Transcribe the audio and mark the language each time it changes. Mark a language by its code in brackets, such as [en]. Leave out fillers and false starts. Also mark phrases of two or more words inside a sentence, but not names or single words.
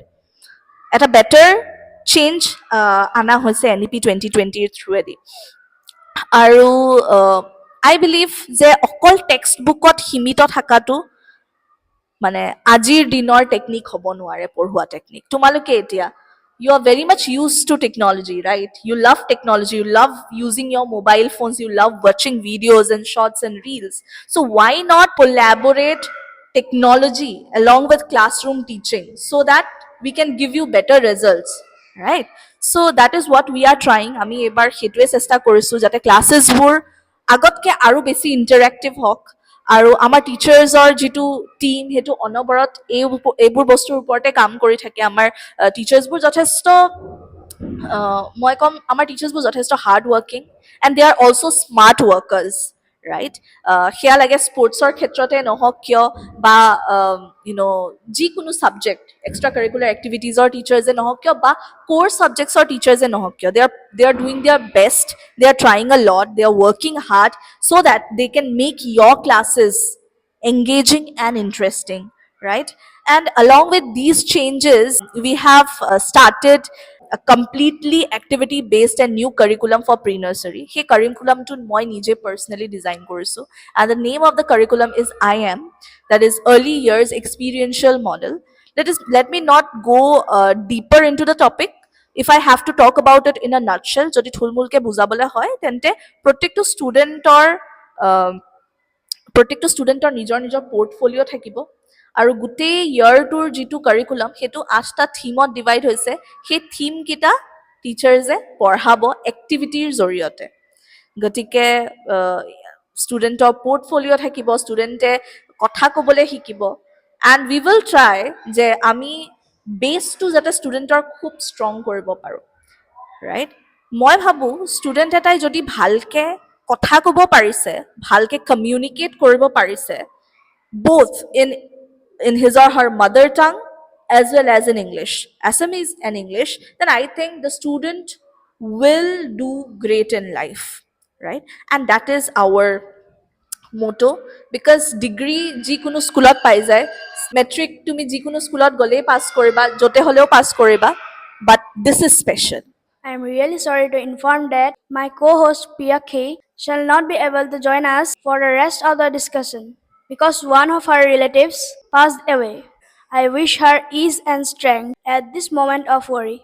[as] এটা [en] better change [as] অনা হৈছে NEP 2020ৰ থ্ৰুৱেদি। আৰু [en] I believe [as] যে অকল [en] text book [as] সীমিত থকাটো মানে আজিৰ দিনৰ টেকনিক হ'ব নোৱাৰে, পঢ়োৱা টেকনিক। তোমালোকে এতিয়া [en] you are very much used to technology, right? You love technology, you love using your mobile phones, you love watching videos and shorts and reels. So why not collaborate technology along with classroom teaching so that we can give you better results, right? So that is what we are trying. [as] আমি এবাৰ সেইটোৱে চেষ্টা কৰিছোঁ যাতে ক্লাছেছবোৰ আগতকৈ আৰু বেছি ইণ্টাৰেক্টিভ হওক, আৰু আমাৰ টিচাৰ্ছৰ যিটো টিম, সেইটো অনবৰত এইবোৰ বস্তুৰ ওপৰতে কাম কৰি থাকে। আমাৰ টিচাৰ্ছবোৰ যথেষ্ট মই ক'ম আমাৰ টিচাৰ্ছবোৰ যথেষ্ট [en] hard working and they are also smart workers right [as] সেয়া লাগে স্পৰ্টছৰ ক্ষেত্ৰতে নহওক কিয় বা যিকোনো [en] subject extra curricular activities teachers [as] নহওক কিয় বা [en] core subjects teachers [as] নহওক কিয় [en] they are doing their best they are trying a lot they are working hard so that they can make your classes engaging and interesting, right? And along with these changes, we have started a completely activity based and new curriculum for pre-nursery. [as] Hey curriculum to moi nije personally design korsu. [en] And the name of the curriculum is IM, that is Early Years Experiential Model. Let me not go deeper into the topic. If I have to talk about it in a nutshell, [as] যদি থুলমূলকে বুজাবলে হয় তেন্তে প্ৰত্যেকটো ষ্টুডেণ্টৰ প্ৰত্যেকটো ষ্টুডেণ্টৰ নিজৰ নিজৰ পৰ্টফলিঅ' থাকিব আৰু গোটেই ইয়াৰটোৰ যিটো কাৰিকুলাম সেইটো 8টা থিমত ডিভাইড হৈছে সেই থিমকেইটা টিচাৰ্ছে পঢ়াব এক্টিভিটিৰ জৰিয়তে গতিকে ষ্টুডেণ্টৰ পৰ্টফলিঅ' থাকিব ষ্টুডেণ্টে কথা ক'বলৈ শিকিব [en] and we will try [as] যে আমি বেছটো যাতে ষ্টুডেণ্টৰ খুব ষ্ট্ৰং কৰিব পাৰোঁ ৰাইট মই ভাবোঁ ষ্টুডেণ্ট এটাই যদি ভালকৈ কথা ক'ব পাৰিছে ভালকৈ কমিউনিকেট কৰিব পাৰিছে [en] both in his or her mother tongue as well as in English, Assamese and English, then I think the student will do great in life, right? And that is our motto because degree [as] যিকোনো স্কুলত পাই যায় মেট্ৰিক তুমি যিকোনো স্কুলত গ'লেই পাছ কৰিবা য'তে হ'লেও পাছ কৰিবা [en] but this is special. I am really sorry to inform that my co-host Pia K shall not be able to join us for the rest of the discussion because one of her relatives passed away. I wish her ease and strength at this moment of worry.